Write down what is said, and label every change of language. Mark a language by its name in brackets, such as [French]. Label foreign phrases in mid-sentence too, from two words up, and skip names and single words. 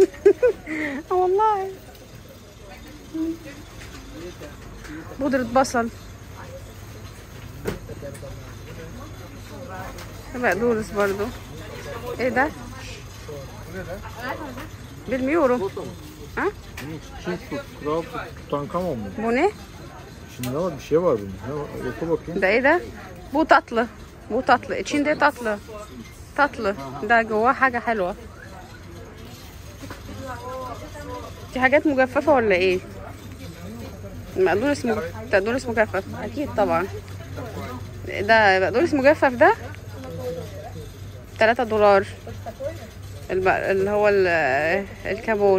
[Arabic] والله بودرة بصل، بقدونس برضو. ايه ده؟ بالميورو. Ha? [Turkish] Çift Kral Tutankamon mu? Bu ne? Şimdi ne var? Bir şey var bunun. Ne var? Oku bakayım. [Arabic] ده ايه ده؟ [Turkish] Bu tatlı. Bu tatlı. içinde tatlı. tatlı. [Arabic] ده جواه حاجة حلوة. دي حاجات مجففة ولا ايه؟ بقدونس مجفف اكيد طبعا. ده بقدونس مجفف ده $3 اللي هو الكمون.